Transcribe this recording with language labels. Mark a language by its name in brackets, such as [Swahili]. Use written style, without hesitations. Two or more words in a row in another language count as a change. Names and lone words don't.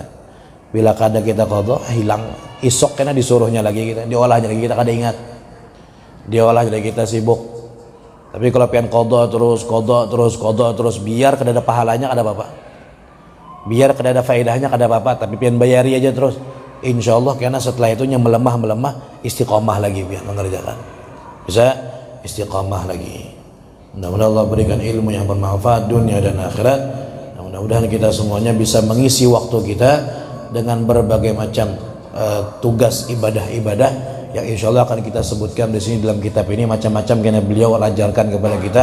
[Banjar] Bila kada kita qadha, hilang, isok kena disuruhnya lagi kita, diolahnya lagi kita kada ingat, diolahnya lagi kita sibuk. Tapi kalau pian qadha terus biar kada ada pahalanya kada apa-apa, biar kada ada faedahnya kada apa-apa, tapi pian bayari aja terus, insyaallah karena setelah itunya melemah istiqomah lagi pian mengerjakan, bisa istiqomah lagi. [Indonesian] Mudah-mudahan Allah berikan ilmu yang bermanfaat dunia dan akhirat. Mudah-mudahan kita semuanya bisa mengisi waktu kita dengan berbagai macam tugas ibadah yang insyaallah akan kita sebutkan di sini dalam kitab ini, macam-macam karena beliau ajarkan kepada kita.